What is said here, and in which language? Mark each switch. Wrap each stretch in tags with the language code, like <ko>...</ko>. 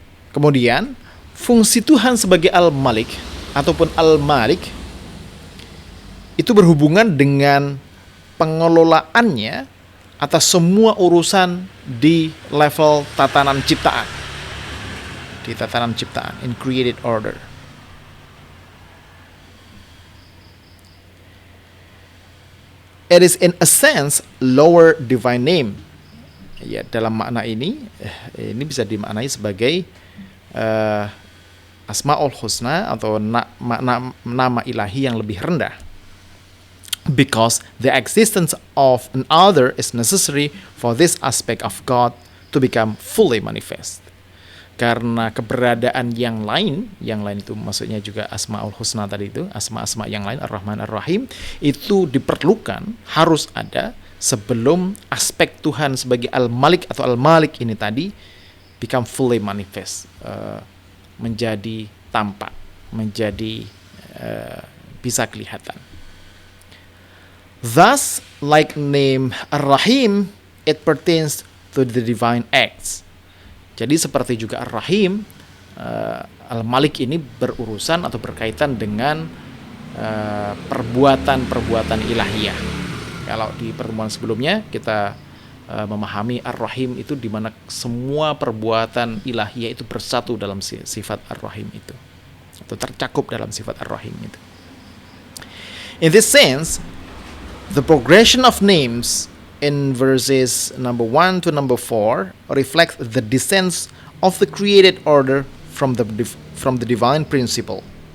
<id>Kemudian, fungsi Tuhan sebagai Al-Malik ataupun Al-Malik itu berhubungan dengan pengelolaannya atas semua urusan di level tatanan ciptaan. Di tatanan ciptaan,</id> <en>in created order. It is in a sense lower divine name.</en> <id>Ya, dalam makna ini bisa dimaknai sebagai Asmaul Husna atau nama ilahi yang lebih rendah.</id> <en>Because the existence of an other is necessary for this aspect of God to become fully manifest.</en> <id>Karena keberadaan yang lain itu maksudnya juga Asmaul Husna tadi itu, asma-asma yang lain, Ar-Rahman, Ar-Rahim, itu diperlukan, harus ada sebelum aspek Tuhan sebagai Al-Malik atau Al-Malik ini tadi</id> <en>become fully manifest,</en> <id>menjadi tampak, menjadi bisa kelihatan.</id> <en>Thus, like name Ar-Rahim, it pertains to the divine acts.</en> <id>Jadi seperti juga Ar-Rahim, Al-Malik ini berurusan atau berkaitan dengan perbuatan-perbuatan ilahiyah. Kalau di pertemuan sebelumnya kita memahami Ar-Rahim itu di mana semua perbuatan ilahiyah itu bersatu dalam sifat Ar-Rahim itu, atau tercakup dalam sifat Ar-Rahim itu.</id> <en>In this sense, the progression of names in verses number 1 to number 4 reflect the descent of the created order from the divine principle.</en>